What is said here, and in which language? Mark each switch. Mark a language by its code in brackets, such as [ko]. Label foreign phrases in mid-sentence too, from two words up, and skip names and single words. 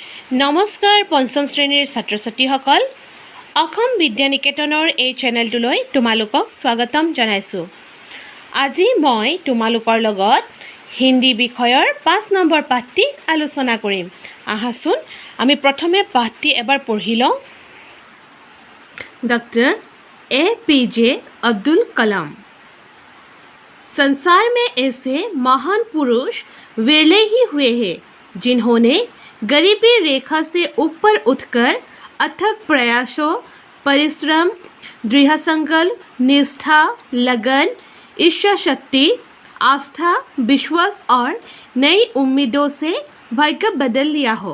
[as] নমস্কাৰ পঞ্চম শ্ৰেণীৰ ছাত্ৰ ছাত্ৰীসকল অসম বিদ্যা নিকেতনৰ এই চেনেলটোলৈ তোমালোকক স্বাগতম জনাইছোঁ। আজি মই তোমালোকৰ লগত হিন্দী বিষয়ৰ 5 নম্বৰ পাঠটি আলোচনা কৰিম। আহাচোন আমি প্ৰথমে পাঠটি এবাৰ পঢ়ি লওঁ। [hi] डॉक्टर APJ अब्दुल कलाम। संसार में ऐसे महान पुरुष विरले ही हुए हैं जिन्होंने गरीबी रेखा से ऊपर उठकर अथक प्रयासों, परिश्रम, दृढ़ संकल्प, निष्ठा, लगन, इच्छा शक्ति, आस्था, विश्वास और नई उम्मीदों से भाग्य बदल लिया हो।